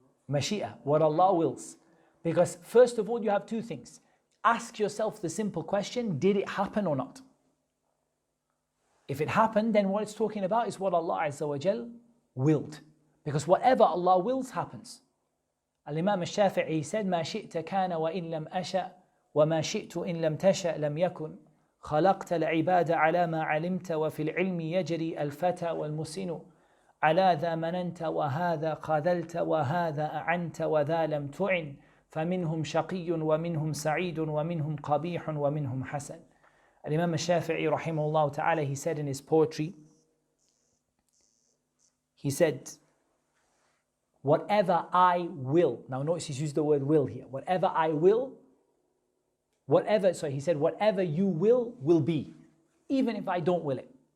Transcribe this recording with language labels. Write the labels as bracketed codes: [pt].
[en] Mashi'ah, what Allah wills. Because first of all, you have two things. Ask yourself the simple question, did it happen or not? If it happened, then what it's talking about is what Allah Azza wa Jal willed. Because whatever Allah wills happens. [ar] Al-Imam al-Shafi'i said, مَا شِئْتَ كَانَ وَإِن لَمْ أَشَأْ وَمَا شِئْتُ إِن لَمْ تَشَأْ لَمْ يَكُنْ خَلَقْتَ الْعِبَادَ عَلَى مَا عَلِمْتَ وَفِي الْعِلْمِ يَجْرِي الْفَتَى وَالْمُسِنُ على ذا مننت وهذا خذلت وهذا أعنت وذا لم تعن فمنهم شقي ومنهم سعيد ومنهم قبيح ومنهم حسن. [en] Imam al-Shafi'i rahimahullah ta'ala, he said in his poetry, he said, whatever I will, now notice he's used the word will here, whatever I will, he said, whatever you will be, even if I don't will it.